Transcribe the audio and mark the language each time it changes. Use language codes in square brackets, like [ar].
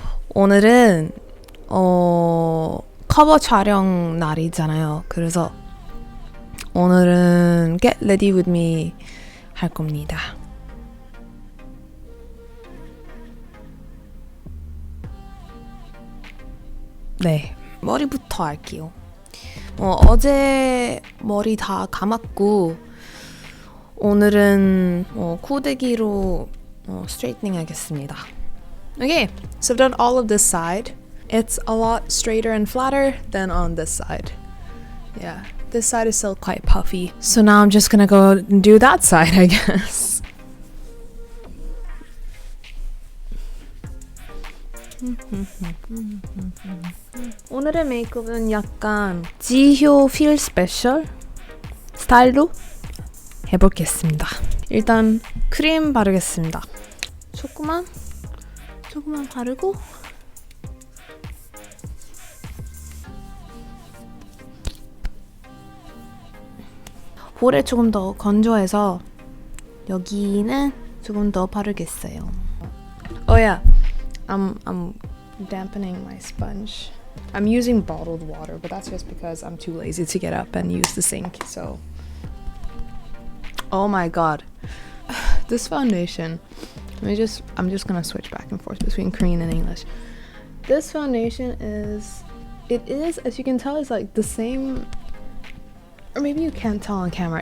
[ko] 오늘은 커버 촬영 날이잖아요. 그래서 오늘은 Get Ready With Me 할 겁니다. 네, 머리부터 할게요. 어제 머리 다 감았고 오늘은 코데기로 straightening 하겠습니다. [en] Okay, so I've done all of this side. It's a lot straighter and flatter than on this side. Yeah, this side is still quite puffy. So now I'm just gonna go and do that side, I guess. [ko] 오늘의 메이크업은 약간 지효 Feel Special 스타일로 해보겠습니다. 일단 크림 바르겠습니다. 조금만 바르고 볼에 조금 더 건조해서 여기는 조금 더 바르겠어요. [en] Oh yeah, I'm dampening my sponge. I'm using bottled water, but that's just because I'm too lazy to get up and use the sink. So, oh my god, this foundation. I'm just gonna switch back and forth between Korean and English. This foundation is, as you can tell, it's like the same, or maybe you can't tell on camera.